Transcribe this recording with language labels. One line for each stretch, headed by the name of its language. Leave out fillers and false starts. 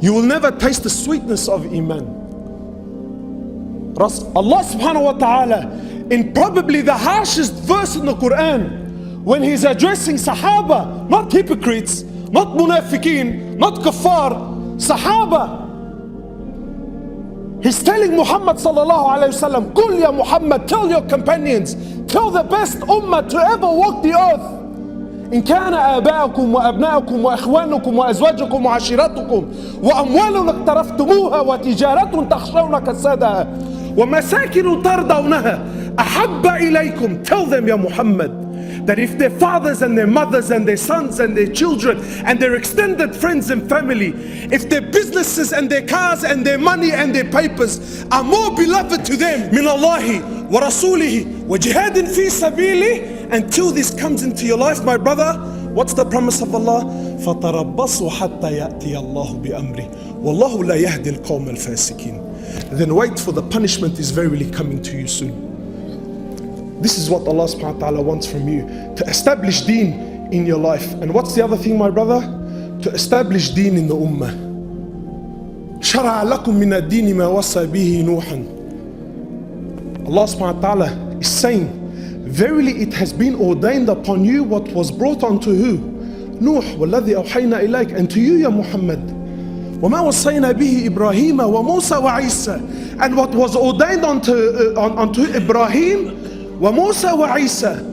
English: You will never taste the sweetness of Iman. Allah subhanahu wa ta'ala, in probably the harshest verse in the Quran, when He's addressing Sahaba, not hypocrites, not munafiqeen, not kuffar, Sahaba, He's telling Muhammad sallallahu alayhi wa sallam,
Arabic: Qul ya Muhammad,
English: tell your companions, tell the best ummah to ever walk the earth.
Arabic: إن كان آباؤكم وأبناؤكم وإخوانكم وأزواجكم وعشيرتكم وأموال اقترفتموها وتجارة تخشون كسادها ومساكن ترضونها أحب إليكم.
English: Tell them, Ya Muhammad, that if their fathers and their mothers and their sons and their children and their extended friends and family, if their businesses and their cars and their money and their papers are more beloved to them
Arabic: min Allahi wa rasulihi wa jihadin fi sabili,
English: until this comes into your life, my brother, what's the promise of Allah?
Arabic: فَتَرَبَّصُوا حَتَّى يَأْتِيَ اللَّهُ بِأَمْرِهِ وَاللَّهُ لَا يَهْدِي الْقَوْمَ الْفَاسِقِينَ.
English: Then wait, for the punishment is verily coming to you soon. This is what Allah subhanahu wa ta'ala wants from you, to establish deen in your life. And what's the other thing, my brother? To establish deen in the ummah.
Arabic: شَرَعَ لَكُم مِّنَ الدِّينِ مَا وَصَّى بِهِ نُوحًا.
English: Allah subhanahu wa ta'ala is saying, verily it has been ordained upon you what was brought unto who? Nuh,
Arabic: وَالَّذِي أَوْحَيْنَا إِلَيْكَ,
English: and to you, Ya Muhammad.
Arabic: وَمَا وَصَّيْنَا بِهِ إِبْرَاهِيمَ وَمُوسَى وَعِيسَى,
English: and what was ordained unto Ibrahim,
Arabic: وَمُوسَى وَعِيسَى.